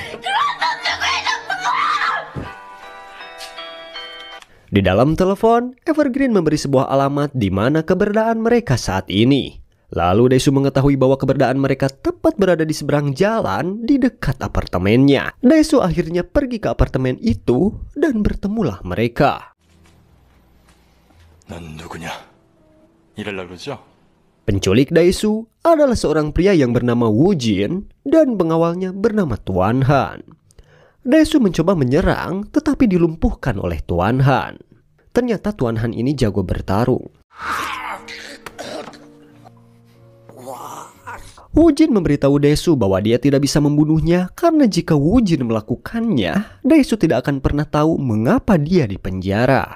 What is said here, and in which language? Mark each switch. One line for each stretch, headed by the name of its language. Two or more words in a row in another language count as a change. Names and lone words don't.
Indonesian: Di dalam telepon, Evergreen memberi sebuah alamat di mana keberadaan mereka saat ini. Lalu Daesu mengetahui bahwa keberadaan mereka tepat berada di seberang jalan di dekat apartemennya. Daesu akhirnya pergi ke apartemen itu dan bertemulah mereka.
Korean: 넌 누구냐? 이럴라 그러죠?
Indonesian: Penculik Daesu adalah seorang pria yang bernama Woo Jin dan pengawalnya bernama Tuan Han. Daesu mencoba menyerang tetapi dilumpuhkan oleh Tuan Han. Ternyata Tuan Han ini jago bertarung. Woo Jin memberitahu Daesu bahwa dia tidak bisa membunuhnya karena jika Woo Jin melakukannya, Daesu tidak akan pernah tahu mengapa dia dipenjara.